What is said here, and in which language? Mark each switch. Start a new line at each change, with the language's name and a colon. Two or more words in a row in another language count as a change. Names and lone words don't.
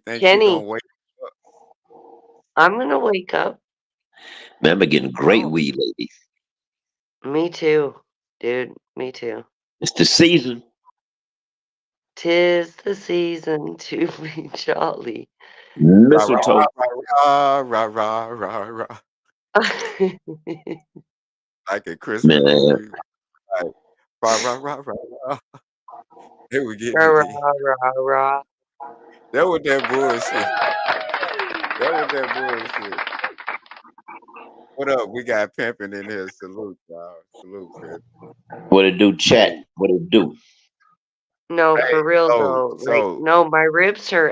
English: Kenny, gonna wake up? I'm gonna wake up. Man, I've been getting great Oh, weed lately. Me too, dude. Me too. It's the season. 'Tis the season to be jolly. rah rah Mistletoe. rah rah rah rah rah. Like a Christmas Man. movie. Like rah rah rah rah rah. They were getting Rah, it rah, in. rah, rah. That was that bullshit. That was that bullshit. What up? We got pimping in here. Salute, y'all. Salute, pimp. What it do, chat? Hey, What it do? No, hey, for real so though. Like, so no, my ribs hurt.